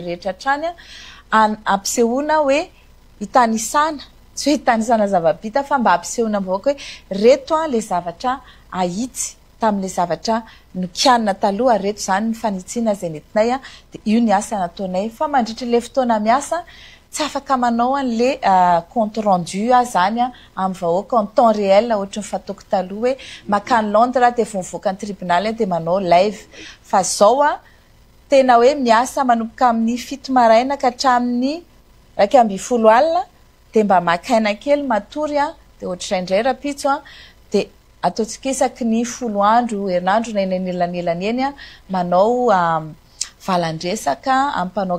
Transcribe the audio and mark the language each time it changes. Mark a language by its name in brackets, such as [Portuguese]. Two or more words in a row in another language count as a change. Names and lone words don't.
[Malagasy] rehetra hatrany ampisehoana hoe hitanisana tsy hoe hitanisana zava-bita fa mba ampisehoana vahoaka hoe reto le zavatra ahitsy tamin'le zavatra nokianina taloha reto zany ny fanitsiana zay nentinay de io ny asa nataonay fa mandritra le fotoana miasa tsy afaka manao an'le [French] compte rendu [Malagasy] zany amin'ny vahoaka [French] en temps réel [Malagasy] ohatry ny fataoko taloha hoe makany Londres de vomivoaka ny tribunal de manao live fa zao tena hoe miasa manomboka amin'ny 7 maraina ka hatramin'ny 12 alina de mba makaina kely matory de ohatraindray rapitso de ataotsika isaky ny 10 andro herinandro na elanelanelany eny manao valandresaka amin'ny mpanao